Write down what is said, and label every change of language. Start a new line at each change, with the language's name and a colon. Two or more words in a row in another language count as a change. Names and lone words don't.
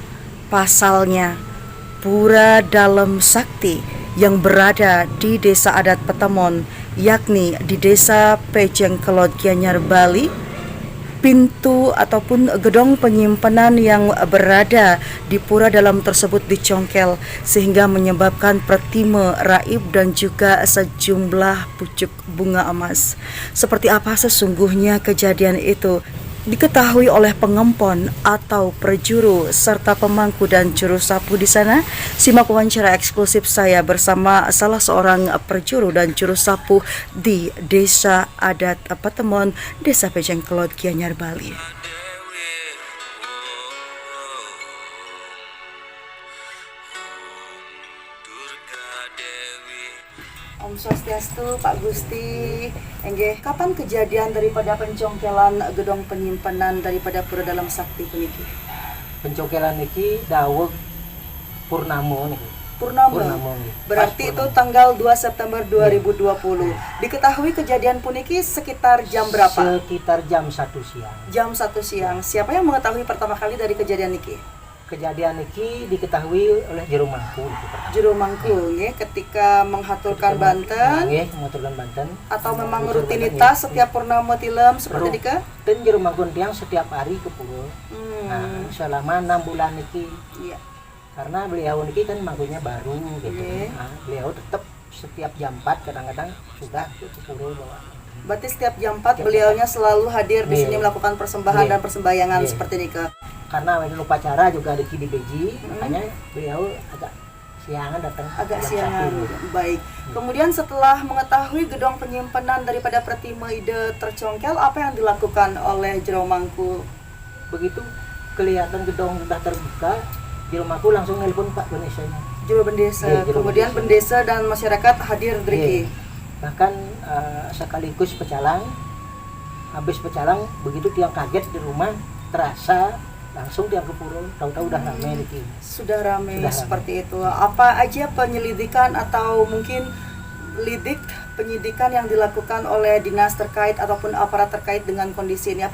Indonesian: Pasalnya, Pura Dalem Sakti yang berada di Desa Adat Petemon, yakni di Desa Pejeng Kelot Gianyar Bali, pintu ataupun gedung penyimpanan yang berada di pura dalam tersebut dicongkel sehingga menyebabkan pertime raib dan juga sejumlah pucuk bunga emas. Seperti apa sesungguhnya kejadian itu diketahui oleh pengempon atau perjuru serta pemangku dan juru sapu di sana. Simak wawancara eksklusif saya bersama salah seorang perjuru dan juru sapu di Desa Adat Petemon, Desa Pejeng Kelot Gianyar Bali. Om Swastiastu, Pak Gusti. Enggih, kapan kejadian daripada pencongkelan gedung penyimpanan daripada Pura Dalem Sakti puniki? Pencongkelan niki dawuh purnama niki. Purnama. Berarti itu tanggal 2 September 2020. Diketahui kejadian puniki sekitar jam berapa? Sekitar jam 1 siang. Jam 1 siang. Siapa yang mengetahui pertama kali dari kejadian niki? Kejadian niki diketahui oleh juru mangku. Juru mangku, ya, ketika menghaturkan Banten, mengaturkan Banten. Atau memang rutinitas setiap purnama tilem seperti dika? Dan juru mangku tiang setiap hari ke pura. Nah, selama 6 bulan niki. Iya. Karena beliau niki kan mangkunya baru gitu. Nah, beliau tetap setiap jam 4 kadang-kadang sudah ke pura bawa. Berarti setiap jam 4 beliaunya selalu hadir di sini melakukan persembahan dan persembahyangan seperti dika. Karena upacara juga di Beji, makanya beliau agak siangan datang. Agak siangan, baik. Kemudian setelah mengetahui gedung penyimpanan daripada Pratima Ide tercongkel, apa yang dilakukan oleh jero mangku? Begitu kelihatan gedung sudah terbuka, jero mangku langsung nelpon Pak Bendesa. Jero Bendesa, kemudian Bendesa dan masyarakat hadir driki. Bahkan sekaligus pecalang, habis pecalang begitu tiang kaget di rumah terasa langsung tiang ke pura, tahu-tahu udah ramai nih. Sudah ramai seperti itu. Apa aja penyelidikan atau mungkin penyidikan yang dilakukan oleh dinas terkait ataupun aparat terkait dengan kondisi ini?